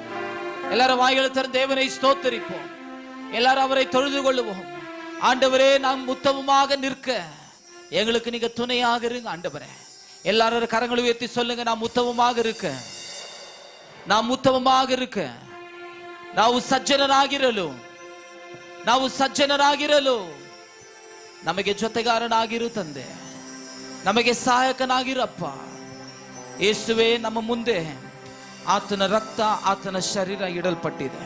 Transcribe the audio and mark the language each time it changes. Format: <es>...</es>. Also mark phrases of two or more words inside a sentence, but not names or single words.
<ta>எல்லாரும் வாய்களை தரும் தேவனை ஸ்தோத்தரிப்போம். எல்லாரும் அவரை தொழுது கொள்ளுவோம். ஆண்டவரே, நாம் உத்தமமாக நிற்க எங்களுக்கு நீங்க துணையாக இருங்க ஆண்டவரே. எல்லாரும் கரங்களை உயர்த்தி சொல்லுங்க, நாம் உத்தமமாக இருக்க, நாம் ಉತ್ತಮமாக இருக்க,</ta> <kn>ನಾವು ಸಜ್ಜನರಾಗಿರಲು, ನಾವು ಸಜ್ಜನರಾಗಿರಲು ನಮಗೆ ಜೊತೆಗಾರನಾಗಿರು ತಂದೆ, ನಮಗೆ ಸಹಾಯಕನಾಗಿರಪ್ಪ. ಯೇಸುವೆ, ನಮ್ಮ ಮುಂದೆ ಆತನ ರಕ್ತ, ಆತನ ಶರೀರ ಇಡಲ್ಪಟ್ಟಿದೆ.</kn>